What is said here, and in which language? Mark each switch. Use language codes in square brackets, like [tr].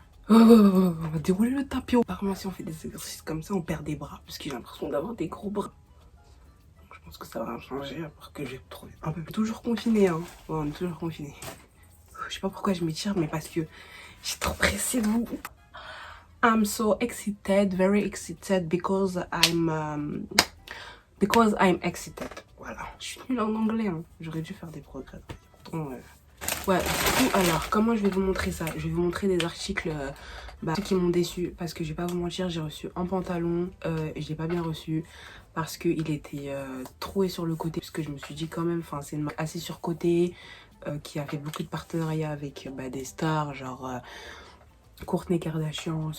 [fr] On va dérouler le tapis rouge. Apparemment, si on fait des exercices comme ça, on perd des bras. Parce que j'ai l'impression d'avoir des gros bras. Donc, je pense que ça va changer. À part que j'ai trouvé un peu plus. Toujours confiné, hein. Ouais, on est toujours confiné. Je sais pas pourquoi je m'étire, mais parce que j'ai trop pressé de vous. [en] I'm so excited, very excited because I'm excited. [fr] Voilà, je suis nulle en anglais, hein. J'aurais dû faire des progrès. Pourtant, ouais, du coup, alors, comment je vais vous montrer ça? Je vais vous montrer des articles ceux qui m'ont déçu. Parce que je vais pas vous mentir, j'ai reçu un pantalon et je l'ai pas bien reçu. Parce qu'il était troué sur le côté. Parce que je me suis dit quand même, enfin, c'est une marque assez surcotée qui a fait beaucoup de partenariats avec des stars, genre Kourtney Kardashian.